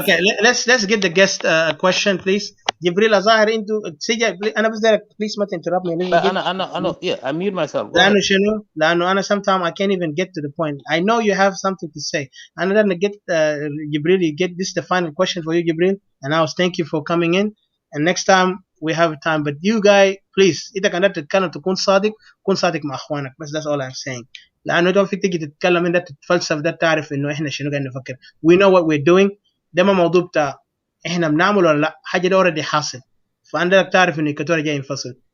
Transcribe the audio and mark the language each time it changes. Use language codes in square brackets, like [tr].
[en] Okay, let's get the guest question please. [ar] جبريل ظاهر انتو سيجي انا بس دايرك please ما تنترب me. [en] انا I mute myself. [ar] لانه شنو؟ لانه انا [en] sometimes I can't even get to the point. I know you have something to say. [ar] انا لازم [en] get Jibril you get this the final question for you Jibril, and I was thank you for coming in, and next time we have time, but you guys please [ar] اذا كنت تتكلم تكون صادق, كون صادق مع اخوانك بس. [en] that's all I'm saying. [ar] لانه ده فيك تيجي تتكلم انت تتفلسف ده تعرف انه احنا شنو قاعدين نفكر. [en] we know what we're doing. [ar] ده ما موضوع بتاع احنا بنعمل ولا لا, حاجه ده already حاصل. فعندك تعرف انه إيكاتوريا جاي ينفصل.